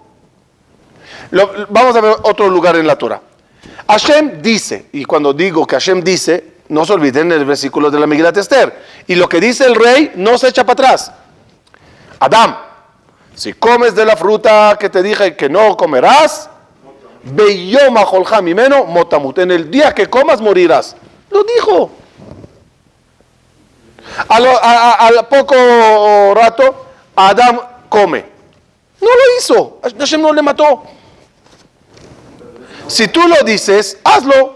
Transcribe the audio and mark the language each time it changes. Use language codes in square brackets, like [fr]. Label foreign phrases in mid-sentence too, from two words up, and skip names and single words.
[es] Vamos a ver otro lugar en la Torah. Hashem dice, y cuando digo que Hashem dice, no se olviden el versículo de la Megilat Esther. Y lo que dice el rey no se echa para atrás. Adán, si comes de la fruta que te dije que no comerás, [he] ביום אכלך ממנו מות תמות. [es] En el día que comas morirás. Lo dijo. Al poco rato, Adán come. No lo hizo. Hashem no le mató. Si tú lo dices, hazlo.